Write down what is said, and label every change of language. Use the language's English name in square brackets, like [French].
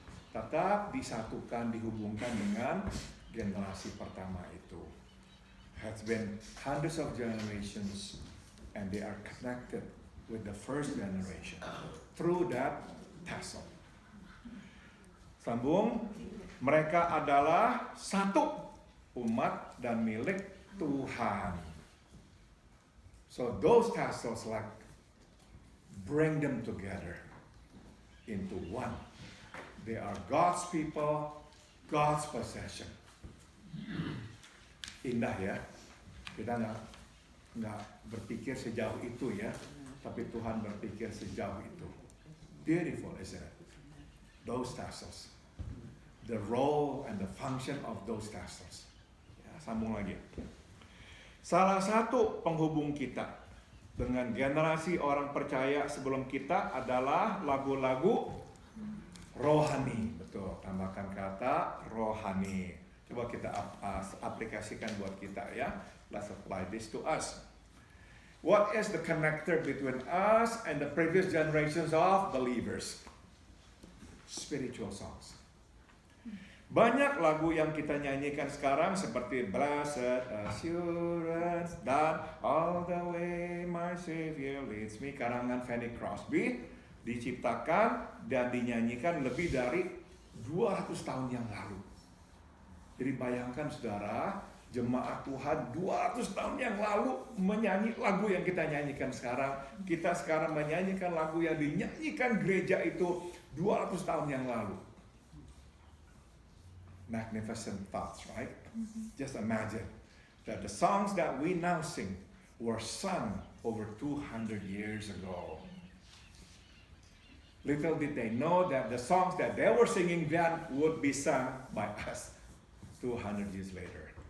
[Indonesian] Tetap disatukan, dihubungkan dengan generasi pertama itu. [English] Has been hundreds of generations and they are connected with the first generation through that tassel. [Indonesian] Sambung, mereka adalah satu umat dan milik Tuhan. [English] So those tassels like bring them together into one. They are God's people, God's possession. [Indonesian] Indah ya, kita nggak berpikir sejauh itu ya, tapi Tuhan berpikir sejauh itu. [English] Beautiful, isn't it? Those tassels, the role and the function of those tassels. [Indonesian] Ya, sambung lagi. Salah satu penghubung kita dengan generasi orang percaya sebelum kita adalah lagu-lagu rohani. Betul, tambahkan kata rohani. Coba kita aplikasikan buat kita ya. [English] Let's apply this to us. What is the connector between us and the previous generations of believers? Spiritual songs. [Indonesian] Banyak lagu yang kita nyanyikan sekarang seperti Blessed Assurance dan All the Way My Savior Leads Me, karangan Fanny Crosby, diciptakan dan dinyanyikan lebih dari 200 tahun yang lalu. Jadi bayangkan saudara, jemaat Tuhan 200 tahun yang lalu menyanyi lagu yang kita nyanyikan sekarang. Kita sekarang menyanyikan lagu yang dinyanyikan gereja itu 200 tahun yang lalu. [English] Magnificent thoughts, right? Just imagine that the songs that we now sing were sung over 200 years ago. Little did they know that the songs that they were singing then would be sung by us 200 years later.